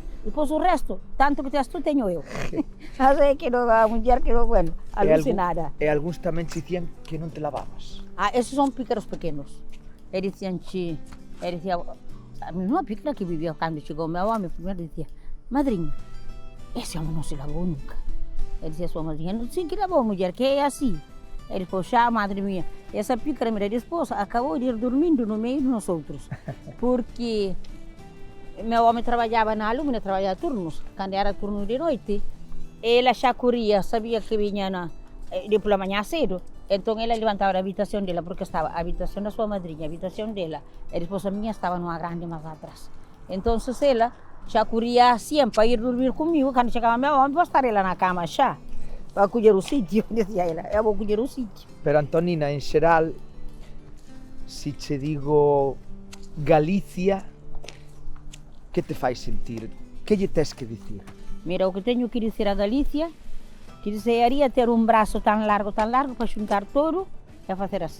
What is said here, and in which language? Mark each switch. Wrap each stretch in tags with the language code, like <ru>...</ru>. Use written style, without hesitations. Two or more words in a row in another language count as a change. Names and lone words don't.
<gl>Depois o resto, tanto que tes tú, teño eu. Así que non, a muller que, bueno, alucinada. E algúns tamén te dicían que non te lavabas. Esos son pícaros pequenos. E dicían, a mesma pícara que vivía cando chegou o meu home, primeiro dicía, madrinha, ese home non se lavou nunca. E dicía a súa madrinha, non sei que lavou, mulher, que é así.</gl> <pt>Ele falou, xa, madre minha, essa pícara, mira, despois acabou de ir dormindo no meio de nós outros. Porque meu home trabalhava na Alumina, trabalhava turnos. Quando era turno de noite, ela já corria, sabia que vinha de pela manhã cedo. Então ela levantava a habitação dela, porque estava a habitação da sua madrinha, a habitação dela. E depois a minha estava numa grande mais atrás. Então ela já corria sempre para ir dormir comigo. Quando chegava meu homem, vou estar ela na cama já, para colher o sítio, dizia ela. Eu vou colher o sítio.</pt> <gl>Pero Antonina, en xeral, se te digo Galicia, que te fai sentir? Que lle tes que dicir? Mira, o que teño que dizer a Galicia, que desearía ter un brazo tan largo para xuntar todo e facer así.</gl>